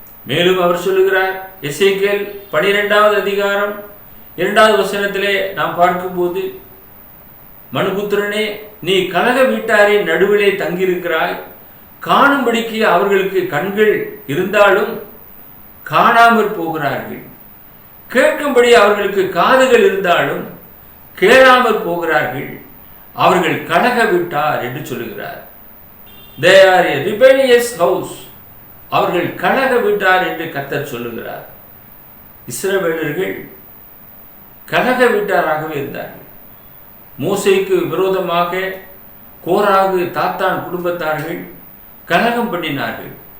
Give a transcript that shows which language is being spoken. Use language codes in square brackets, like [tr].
[ta] மேலும் அவர் சொல்லுகிறார், எசேக்கியேல் 12வது அதிகாரம் 2வது வசனத்திலே நாம் பார்க்கும்போது, மனுபுத்திரனே, நீ கலக வீட்டாரின் நடுவிலே தங்கியிருக்கிறாய். காணும்படிக்கு அவர்களுக்கு கண்கள் இருந்தாலும் காணாமற் போகிறார்கள், கேட்கும்படி அவர்களுக்கு காதுகள் இருந்தாலும் கேளாமற் போகிறார்கள். அவர்கள் கலக வீட்டார் என்று சொல்லுகிறார். [en] They are a rebellious house. [ta] அவர்கள் கலக வீட்டார் என்று கர்த்தர் சொல்லுகிறார். இஸ்ரவேலர்கள் கலக வீட்டாராகவே இருந்தார்கள். மோசேக்கு விரோதமாக கோராகு, தாத்தான் குடும்பத்தார்கள் கலகம் பண்ணினார்கள்.